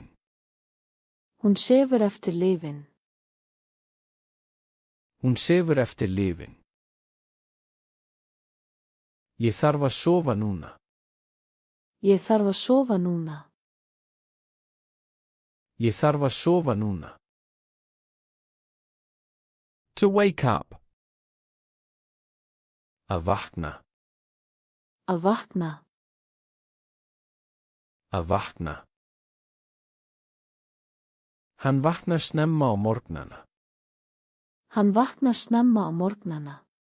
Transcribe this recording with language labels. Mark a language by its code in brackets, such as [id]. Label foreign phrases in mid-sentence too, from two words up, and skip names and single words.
[is] Hún sefur eftir lyfin. Hún sefur eftir lyfin. Ég þarf að sofa núna. Ég þarf að sofa núna. Ég þarf að sofa núna. [en] To wake up. [is] Að vakna. Að vakna. Að vakna. Hann vaknar snemma á morgnana. Hann vaknar snemma á morgnana.